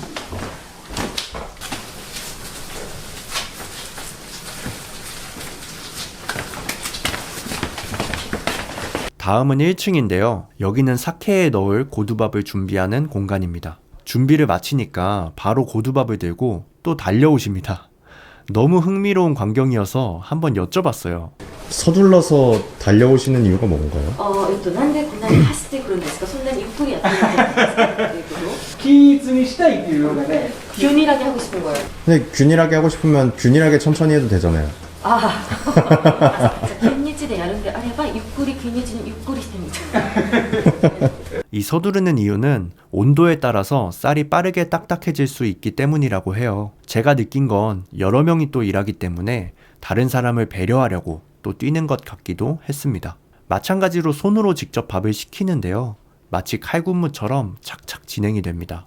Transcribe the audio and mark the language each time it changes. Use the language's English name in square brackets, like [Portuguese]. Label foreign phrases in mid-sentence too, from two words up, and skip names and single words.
[Korean] 다음은 1층인데요. 여기는 사케에 넣을 고두밥을 준비하는 공간입니다. 준비를 마치니까 바로 고두밥을 들고 또 달려오십니다. 너무 흥미로운 광경이어서 한번 여쭤봤어요. 서둘러서 달려오시는 이유가 뭔가요? [Japanese] なんでこんなに走ってくるんですか？そんなにゆっくりやってるんですか？均一にしたいっていうのがね、 [Korean] 균일하게 하고 싶은 거예요. 근데 균일하게 하고 싶으면 균일하게 천천히 해도 되잖아요. [Japanese] 均日でやるんであればゆっくり均日にゆっくりしてみたい [Korean] 이 서두르는 이유는 온도에 따라서 쌀이 빠르게 딱딱해질 수 있기 때문이라고 해요. 제가 느낀 건 여러 명이 또 일하기 때문에 다른 사람을 배려하려고 또 뛰는 것 같기도 했습니다. 마찬가지로 손으로 직접 밥을 식히는데요. 마치 칼군무처럼 착착 진행이 됩니다.